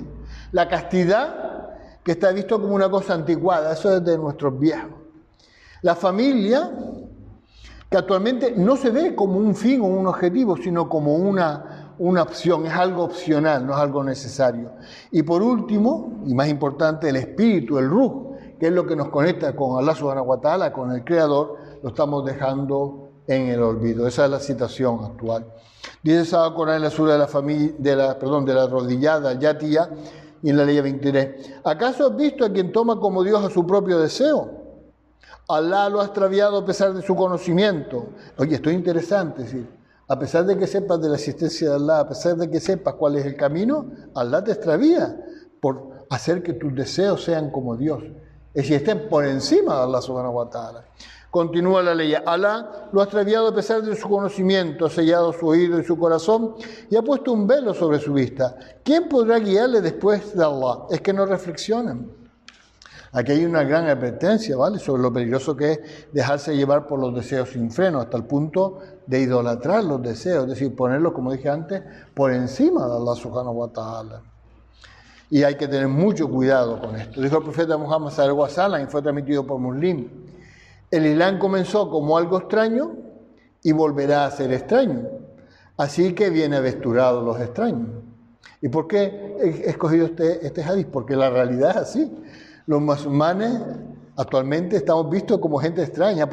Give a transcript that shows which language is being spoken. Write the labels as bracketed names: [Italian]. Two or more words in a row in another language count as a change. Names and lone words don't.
[Spanish] La castidad, que está visto como una cosa anticuada, eso es de nuestros viejos. La familia, que actualmente no se ve como un fin o un objetivo, sino como una opción, es algo opcional, no es algo necesario. Y por último, y más importante, el espíritu, el ruh, que es lo que nos conecta con [Arabic] الله سبحانه وتعالى, [Spanish] con el Creador, lo estamos dejando en el olvido. Esa es la situación actual. Dice Sagrado Corán en la sura de la rodillada, Yatiyah, y en la ley 23. ¿Acaso has visto a quien toma como Dios a su propio deseo? Allah lo ha extraviado a pesar de su conocimiento. Oye, esto es interesante, es decir, a pesar de que sepas de la existencia de Allah, a pesar de que sepas cuál es el camino, Allah te extravía por hacer que tus deseos sean como Dios. Es decir, estén por encima de [Arabic] الله سبحانه وتعالى. [Spanish] Continúa la ley. Allah lo ha extraviado a pesar de su conocimiento, ha sellado su oído y su corazón y ha puesto un velo sobre su vista. ¿Quién podrá guiarle después de Allah? Es que no reflexionan. Aquí hay una gran advertencia, ¿vale?, sobre lo peligroso que es dejarse llevar por los deseos sin freno, hasta el punto de idolatrar los deseos, es decir, ponerlos, como dije antes, por encima de [Arabic] الله سبحانه وتعالى. [Spanish] Y hay que tener mucho cuidado con esto. Dijo el profeta Muhammad [Arabic] صلى الله عليه وسلم, [Spanish] y fue transmitido por Muslim: el Islam comenzó como algo extraño y volverá a ser extraño. Así que bienaventurados los extraños. ¿Y por qué he escogido este hadith? Porque la realidad es así. Los musulmanes actualmente estamos vistos como gente extraña.